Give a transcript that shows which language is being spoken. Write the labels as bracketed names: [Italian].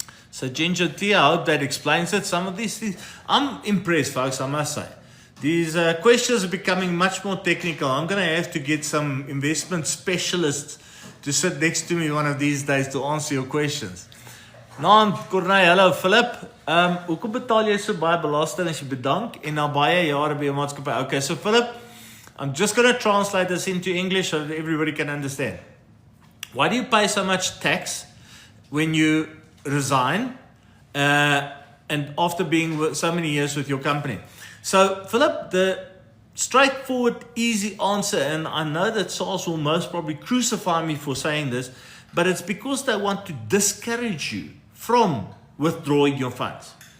[English] So Ginger Tea, I hope that explains it. Some of these things, I'm impressed, folks, I must say. These questions are becoming much more technical. I'm going to have to get some investment specialists to sit next to me one of these days to answer your questions. Naam, Corneille, hello, Philip. [Afrikaans] Hoekom betaal jy so baie belasting as jy bedank en na baie jare by jou maatskappy? [English] Okay, so Philip, I'm just going to translate this into English so that everybody can understand. Why do you pay so much tax when you resign and after being so many years with your company? So Philip, the straightforward, easy answer, and I know that SARS will most probably crucify me for saying this, but it's because they want to discourage you from withdrawing your funds.